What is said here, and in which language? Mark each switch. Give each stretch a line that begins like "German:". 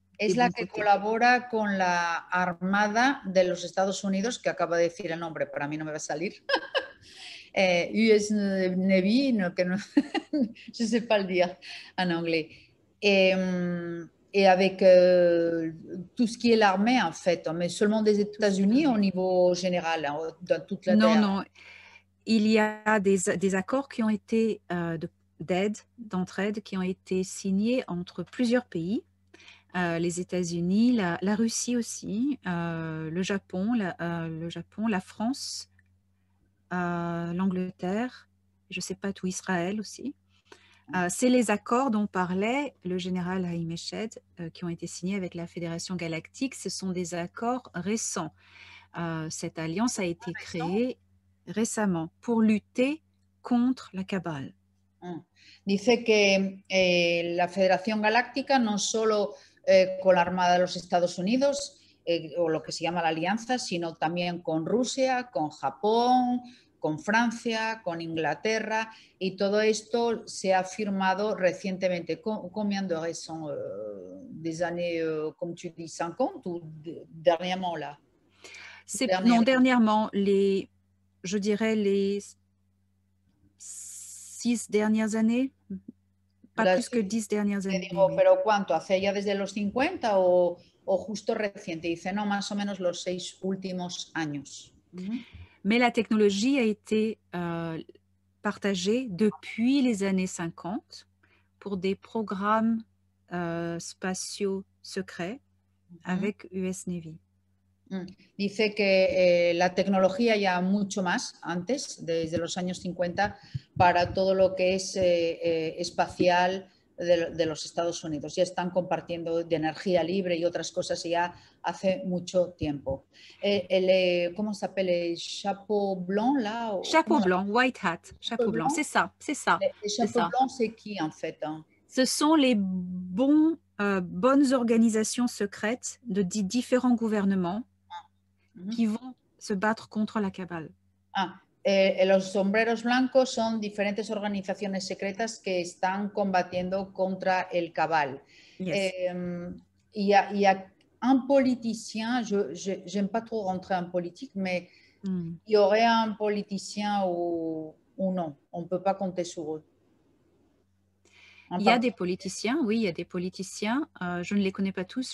Spanish: Es la que colabora con la Armada de los Estados Unidos, que acaba de decir el nombre, para mí no me va a salir.
French: US Navy,
Spanish: no, que no,
French: je ne sais pas le dire en anglais. Et avec tout ce qui est l'armée, en fait, mais seulement des États-Unis au niveau général, dans toute la Terre. Non, il y a des accords qui ont été d'entraide qui ont été signés entre plusieurs pays. Les États-Unis, la Russie aussi, le Japon, la France, l'Angleterre, je ne sais pas tout, Israël aussi. C'est les accords dont parlait le général Haïm Eshed qui ont été signés avec la Fédération Galactique. Ce sont des accords récents. Cette alliance a été créée récemment pour lutter contre la cabale.
Spanish: Dice que la Federación Galáctica no solo con la Armada de los Estados Unidos o lo que se llama la Alianza, sino también con Rusia, con Japón, con Francia, con Inglaterra, y todo esto se ha firmado recientemente.
French: Combien de récents des années, comme tu dis, 50 ou dernièrement là? Non, dernièrement, je dirais les 6 dernières années, pas plus que 10 dernières années.
Spanish: Digo, ¿pero cuánto? ¿Hace ya desde los 50 o justo reciente? Dice, no, más o menos los 6 últimos años.
French: Mais la technologie a été partagée depuis les années 50 pour des programmes spatiaux secrets avec US Navy.
Spanish: Dice que la tecnología ya mucho más antes, desde los años 50, para todo lo que es espacial de los Estados Unidos. Ya están compartiendo de energía libre y otras cosas ya hace mucho tiempo. ¿Cómo se llama? ¿El
French: chapeau blanc là? Chapeau blanc, white hat, chapeau blanc, c'est ça, c'est ça. Le chapeau blanc, c'est qui en fait? Ce sont les bonnes organisations secrètes de différents gouvernements qui vont se battre contre la cabale.
Spanish: Los sombreros blancos son diferentes organizaciones secretas que están combatiendo contra el cabal.
English: Yes.
French: Il y a un politicien, je n'aime pas trop rentrer en politique, mais il y aurait un politicien ou non, on ne peut pas compter sur eux. Il y a des politiciens, oui, il y a des politiciens. Je ne les connais pas tous.